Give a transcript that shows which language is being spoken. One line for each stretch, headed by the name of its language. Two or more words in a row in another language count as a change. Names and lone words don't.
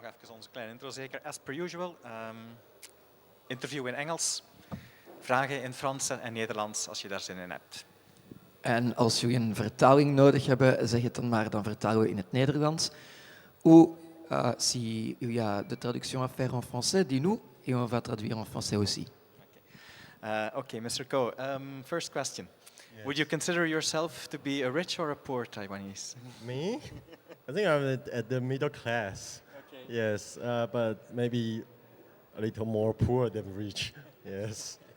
Dutch: onze kleine intro zeker.
English: As per usual,
Dutch: interview in Engels, vragen in Frans en Nederlands als je daar zin in hebt. En als jullie een vertaling nodig hebben, zeg het dan maar, dan vertalen we in het Nederlands.
French: Ou si il y a de traduction à faire en français, dis-nous et on va traduire en français aussi.
English: Okay, Mr. Ko, first question. Yes. Would you consider yourself to be a rich or a poor Taiwanese? Me? I think I'm at the middle class. Okay. Yes, but maybe a little more poor than rich. Yes.